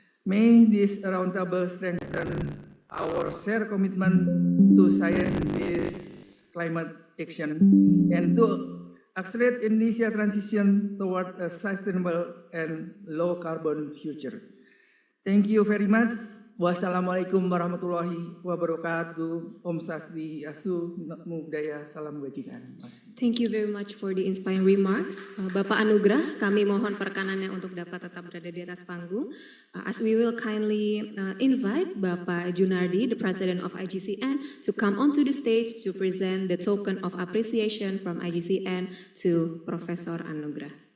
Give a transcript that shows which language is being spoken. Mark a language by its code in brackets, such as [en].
[en] May this roundtable strengthen our shared commitment to science-based climate action and to accelerate Indonesia transition toward a sustainable and low carbon future. Thank you very much. Wassalamualaikum warahmatullahi wabarakatuh. [id] Om Swastiastu, Namo Buddhaya, Salam Kebajikan. [en] Thank you very much for the inspiring remarks. [id] Bapak Anugrah, kami mohon perkenannya untuk dapat tetap berada di atas panggung. [en] As we will kindly invite Bapak Junardi, the President of IGCN, to come onto the stage to present the token of appreciation from IGCN to Professor Anugrah.